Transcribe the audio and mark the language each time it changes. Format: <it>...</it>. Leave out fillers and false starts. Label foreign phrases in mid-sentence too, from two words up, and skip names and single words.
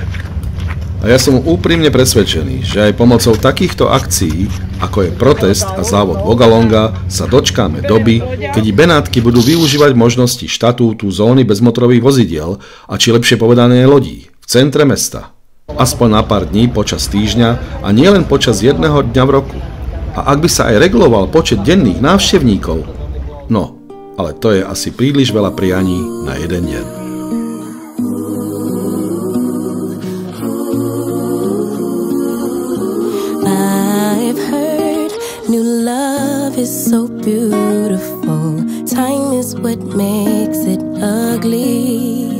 <sk>A ja som úprimne presvedčený, že aj pomocou takýchto akcií, ako je protest a závod Vogalonga, sa dočkáme doby, keď Benátky budú využívať možnosti štatútu zóny bezmotorových vozidiel a či lepšie povedané lodí v centre mesta. Aspoň na pár dní počas týždňa a nielen počas jedného dňa v roku. A ak by sa aj reguloval počet denných návštevníkov, no, ale to je asi príliš veľa prianí na jeden deň.</sk> <en>New love is so beautiful. Time is what makes it ugly.</en>